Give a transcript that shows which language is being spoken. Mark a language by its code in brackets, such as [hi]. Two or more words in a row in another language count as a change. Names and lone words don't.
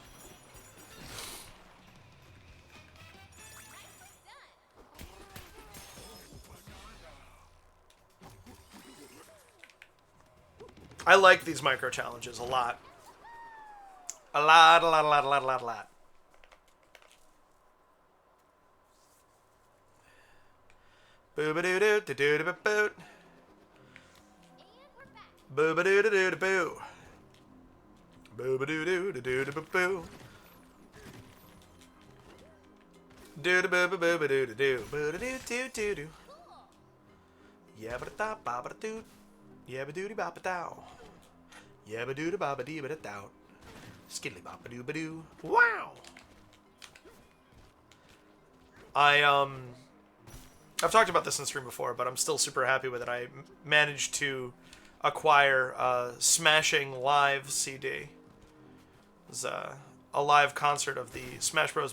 [en] I like these micro challenges a lot. A lot. Boo ba doo doo doo doo doo boot. Boo ba doo doo doo boo. Boo ba doo doo doo doo boo. Do do boo boo boo doo doo doo boo doo doo doo doo. Yeah ba da ba ba doo. Yeah ba doo ba ba dow. Yeah ba doo ba ba dee ba da dow. Skiddly bop ba doo ba doo. Wow. I've talked about this in stream before, but I'm still super happy with it. I managed to acquire a Smashing Live CD. It was a live concert of the Smash Bros.